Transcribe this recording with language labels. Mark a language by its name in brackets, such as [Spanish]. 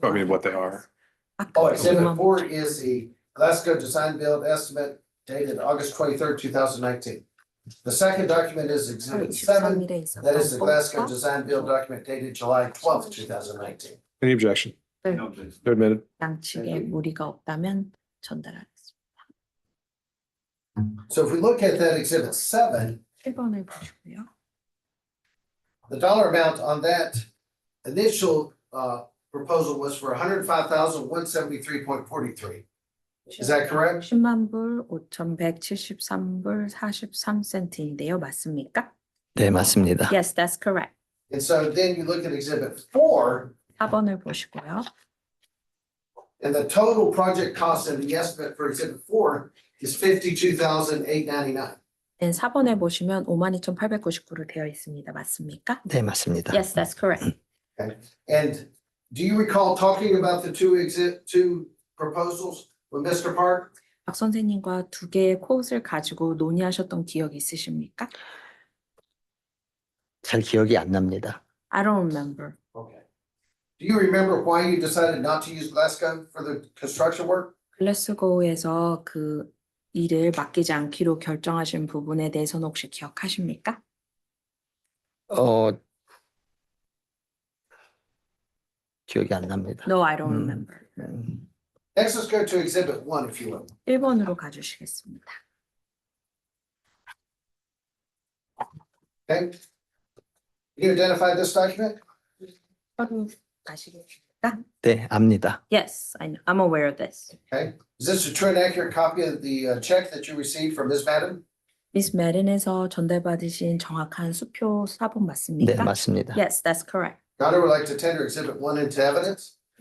[English] I mean, what they are. Oh, exhibit 4 is the Glasgow Design Build Estimate dated August 23rd, 2019. The second document is exhibit 7. That is the Glasgow Design Build document dated July 12th, 2019. Any objection? No, please. They're admitted. [Korean] 양측에 무리가 없다면 전달하겠습니다. [English] So if we look at that exhibit 7, [Korean] 1번을 보시고요. [English] the dollar amount on that initial proposal was for 105,173.43. Is that correct? [Korean] 10만 불 5,173불 43센트인데요. 맞습니까? 네, 맞습니다. [English] Yes, that's correct. And so then you look at exhibit 4, [Korean] 4번을 보시고요. [English] and the total project cost and the estimate for exhibit 4 is 52,899. [Korean] 4번에 보시면 52,899로 되어 있습니다. 맞습니까? 네, 맞습니다. [English] Yes, that's correct. And do you recall talking about the two proposals with Mr. Park? [Korean] 박 선생님과 두 개의 콧을 가지고 논의하셨던 기억이 있으십니까? 잘 기억이 안 납니다. [English] I don't remember. Okay. Do you remember why you decided not to use Glasgow for the construction work? [Korean] 글래스고우에서 그 일을 맡기지 않기로 결정하신 부분에 대해서는 혹시 기억하십니까? 기억이 안 납니다. [English] No, I don't remember. Next, let's go to exhibit 1, if you will. [Korean] 1번으로 가주시겠습니다. [English] Okay? You identify this document? [Korean] 서류 아시겠습니까? 네, 압니다. [English] Yes, I know. I'm aware of this. Okay? Is this a true and accurate copy of the check that you received from Ms. Madden? [Korean] 미스 메린에서 전달받으신 정확한 수표 사본 네, 맞습니까? 맞습니다. [English] Yes, that's correct. Your Honor would like to tender exhibit 1 into evidence.